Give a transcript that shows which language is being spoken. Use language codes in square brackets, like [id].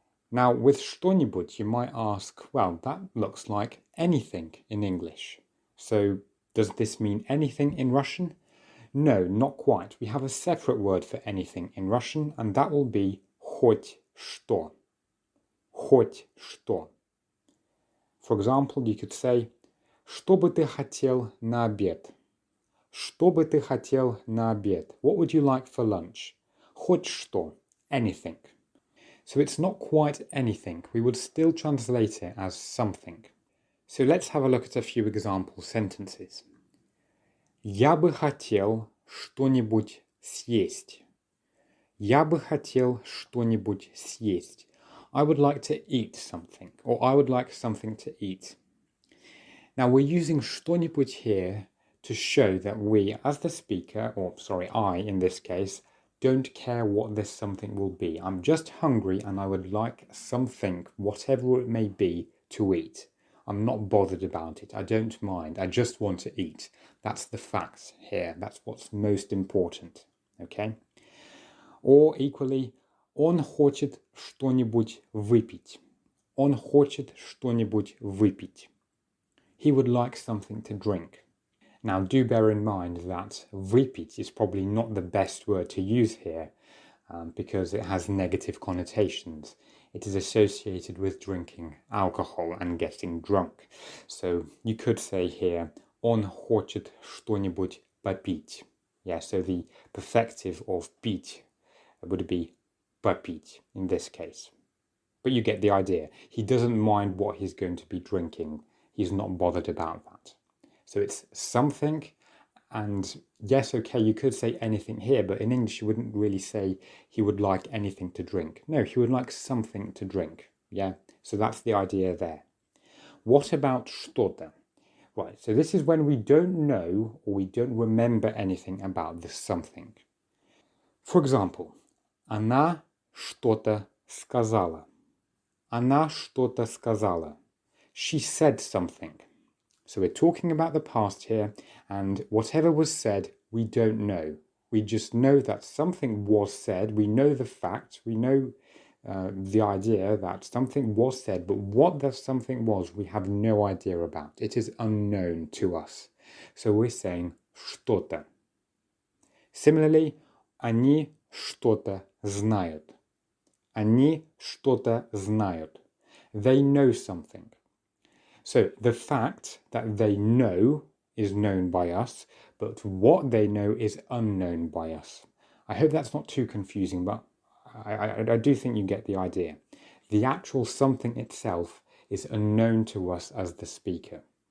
[en] Now, with что-нибудь, you might ask, well, that looks like anything in English. So, does this mean anything in Russian? No, not quite. We have a separate word for anything in Russian, and that will be хоть что. [ru] Хоть что. [en] For example, you could say, [ru] что бы ты хотел на обед? Что бы ты хотел на обед? [en] What would you like for lunch? [ru] Хоть что. [en] Anything. So it's not quite anything. We would still translate it as something. So let's have a look at a few example sentences. [ru] Я бы хотел что-нибудь съесть. Я бы хотел что-нибудь съесть. [en] I would like to eat something, or I would like something to eat. Now we're using что-нибудь here to show that we, as the speaker, I in this case, don't care what this something will be. I'm just hungry and I would like something, whatever it may be, to eat. I'm not bothered about it. I don't mind. I just want to eat. That's the fact here. That's what's most important. Okay? Or equally, [ru] он хочет что-нибудь выпить. Он хочет что-нибудь выпить. [en] He would like something to drink. Now, do bear in mind that выпить is probably not the best word to use here because it has negative connotations. It is associated with drinking alcohol and getting drunk. So you could say here, [ru] он хочет что-нибудь попить. [en] Yeah, so the perfective of пить would be попить in this case. But you get the idea. He doesn't mind what he's going to be drinking. He's not bothered about that. So it's something, and yes, okay, you could say anything here, but in English you wouldn't really say he would like anything to drink. No, he would like something to drink, yeah? So that's the idea there. What about что-то? Right, so this is when we don't know or we don't remember anything about the something. For example, [ru] она что-то сказала. Она что-то сказала. [en] She said something. So we're talking about the past here, and whatever was said, we don't know. We just know that something was said. We know the fact. We know the idea that something was said, but what that something was, we have no idea about. It is unknown to us. So we're saying что-то. Similarly, [ru] они что-то знают. Они что-то знают. [en] They know something. So the fact that they know is known by us, but what they know is unknown by us. I hope that's not too confusing, but I do think you get the idea. The actual something itself is unknown to us as the speaker.